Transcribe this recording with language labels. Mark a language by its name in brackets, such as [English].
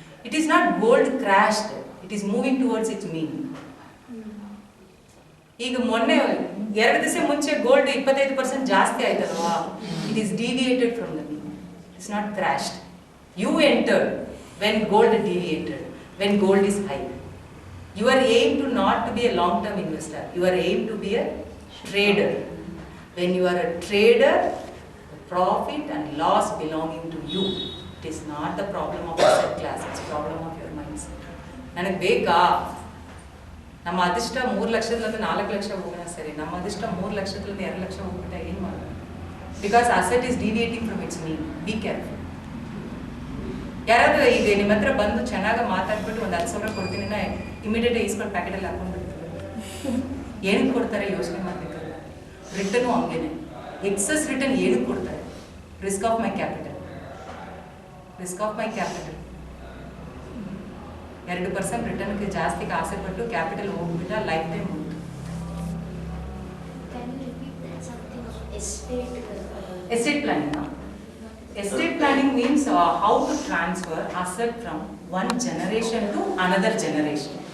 [English] It is not gold crashed, it is moving towards its mean. [Kannada] ಈಗ ಮೊನ್ನೆ 2 ದಿವಸ ಮುಂಚೆ ಗೋಲ್ಡ್ 25% ಜಾಸ್ತಿ ಆಯ್ತಲ್ವಾ, [English] It is deviated from the mean, it's not crashed. You entered when gold deviated, when gold is high. Your aim to not to be a long-term investor. Your aim to be a trader. When you are a trader, the profit and loss belonging to you. It is not the problem of asset class. It's the problem of your mindset. [Kannada] ನನಗೆ ಬೇಕಾ, ನಮ್ಮ ಅದೃಷ್ಟ 3 ಲಕ್ಷದಿಂದ 4 ಲಕ್ಷ ಹೋಗೋಣ ಸರಿ, ನಮ್ಮ ಅದೃಷ್ಟ 3 ಲಕ್ಷದಿಂದ 2 ಲಕ್ಷ ಹೋಗ್ಬಿಟ್ಟ ಏನು ಮಾಡೋಣ? [English] Because asset is deviating from its mean. Be careful. [Kannada] ಯಾರಾದ್ರೂ ಈಗ ನಿಮ್ಮ ಹತ್ರ ಬಂದು ಚೆನ್ನಾಗಿ ಮಾತಾಡ್ಬಿಟ್ಟು ಒಂದು 10,000 ಕೊಡ್ತೀನಿ ನಾ ಇಮಿಡಿಯೇಟ್ ಈಸ್ಕೊಂಡು ಪ್ಯಾಕೆಟಲ್ಲಿ ಹಾಕೊಂಡ್ಬಿಡ್ತಾರೆ. ಏನಕ್ಕೆ ಕೊಡ್ತಾರೆ ಯೋಚನೆ ಮಾಡಬೇಕಲ್ಲ. ರಿಟರ್ನು ಹಂಗೇನೆ, ಎಕ್ಸಸ್ ರಿಟರ್ನ್ ಏನಕ್ಕೆ ಕೊಡ್ತಾರೆ? [English] Risk of my capital, risk of my capital. [Kannada] 2% ರಿಟರ್ನ್ಗೆ ಜಾಸ್ತಿಗೆ ಆಸೆ ಪಟ್ಟು ಕ್ಯಾಪಿಟಲ್ ಹೋಗ್ಬಿಟ್ಟ life time ಹೋಗ್ತು. [English] Can you repeat that something of estate? Estate planning Estate planning means how to transfer asset from one generation to another generation.